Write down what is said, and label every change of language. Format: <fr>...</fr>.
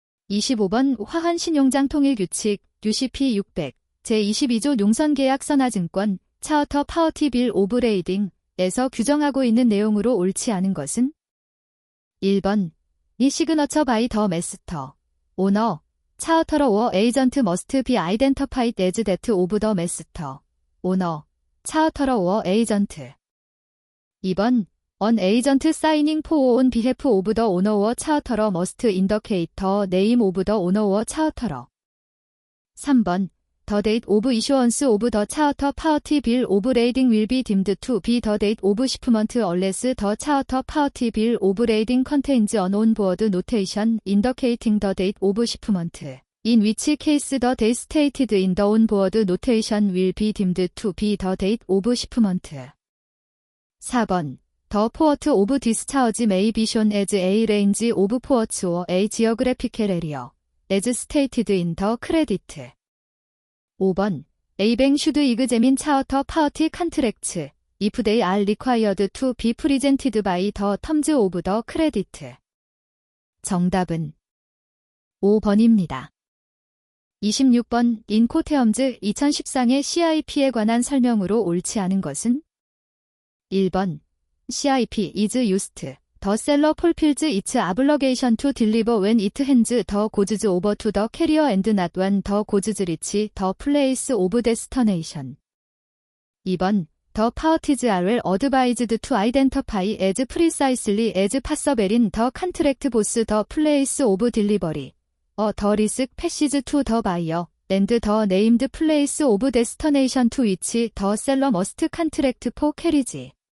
<ko>25번 화환신용장 통일규칙 UCP 600 제22조 용선계약 선화증권 차어터 파워티 빌 오브 레이딩에서 규정하고 있는 내용으로 옳지 않은 것은?</ko> <en>1번 이 시그너처 바이 더 메스터 오너 차어터러 워 에이전트 머스트 비 아이덴터파이드 에즈 데트 오브 더 메스터 오너 차어터러 워 에이전트 2번 An agent signing for on behalf of the owner or charterer must indicate the name of the owner or charterer.</en> <ko>3번.</ko> <en>The date of issuance of the charter party bill of lading will be deemed to be the date of shipment unless the charter party bill of lading contains an on-board notation indicating the date of shipment, in which case the date stated in the on-board notation will be deemed to be the date of shipment.</en> <ko>4번.</ko> <en>The port of discharge may be shown as a range of ports or a geographical area, as stated in the credit.</en> <ko>5번.</ko> <en>A bank should examine charter party contracts if they are required to be presented by the terms of the credit.</en> <ko>정답은 5번입니다. 26번. 인코테엄즈 2014의 CIP에 관한 설명으로 옳지 않은 것은?</ko> <en>1번. CIP is used. The seller fulfills its obligation to deliver when it hands the goods over to the carrier and not when the goods reach the place of destination.</en> <ko>2번.</ko> <en>The parties are well advised to identify as precisely as possible in the contract both the place of delivery, the risk passes to the buyer, and the named place of destination to which the seller must contract for carriage.</en>